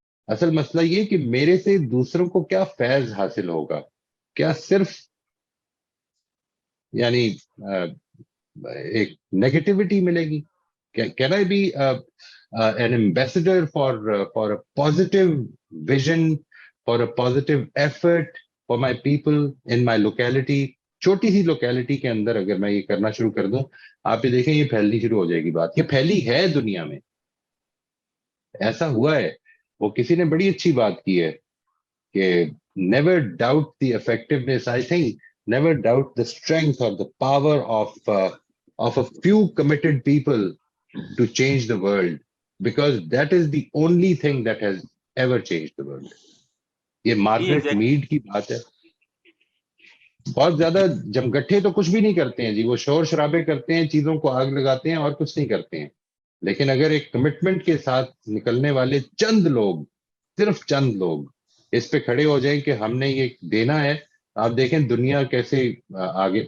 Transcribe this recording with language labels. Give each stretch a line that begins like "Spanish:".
Urdu: اصل مسئلہ یہ کہ میرے سے دوسروں کو کیا فیض حاصل ہوگا, کیا صرف یعنی ایک نیگیٹیوٹی ملے گی,
English: Can I be an ambassador for a positive vision, for a positive effort for my people in my locality.
Urdu: چھوٹی سی لوکیلٹی کے اندر اگر میں یہ کرنا شروع کر دوں, آپ یہ دیکھیں یہ پھیلنی شروع ہو جائے گی بات. یہ پھیلی ہے دنیا میں, ایسا ہوا ہے. وہ کسی نے بڑی اچھی بات کی ہے کہ
English: never doubt the effectiveness, I think never doubt the strength or the power of a few committed people to change the world, because that is the only thing that has ever changed the world.
Urdu: یہ Margaret made کی بات ہے. بہت زیادہ جمگٹھے تو کچھ بھی نہیں کرتے ہیں جی, وہ شور شرابے کرتے ہیں, چیزوں کو آگ لگاتے ہیں اور کچھ نہیں کرتے ہیں. لیکن اگر ایک کمٹمنٹ کے ساتھ نکلنے والے چند لوگ, صرف چند لوگ اس پہ کھڑے ہو جائیں کہ ہم نے یہ دینا ہے, آپ دیکھیں دنیا کیسے آگے.